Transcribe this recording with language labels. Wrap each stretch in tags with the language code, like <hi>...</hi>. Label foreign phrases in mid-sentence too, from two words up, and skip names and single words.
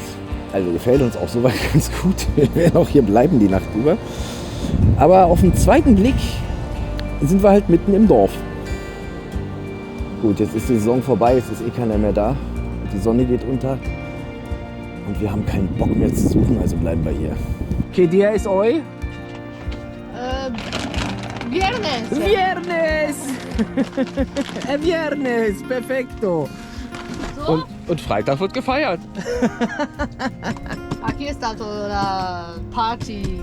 <de>Also gefällt uns auch soweit ganz gut. Wir werden auch hier bleiben die Nacht über. Aber auf den zweiten Blick sind wir halt mitten im Dorf. Gut, jetzt ist die Saison vorbei, jetzt ist eh keiner mehr da. Die Sonne geht unter und wir haben keinen Bock mehr zu suchen, also bleiben wir hier.</de> <es>¿Qué día es hoy? Viernes. Viernes! Viernes, perfecto.</es> <de>So? Und Freitag wird gefeiert.</de> <es>Aquí está toda la Party.</es>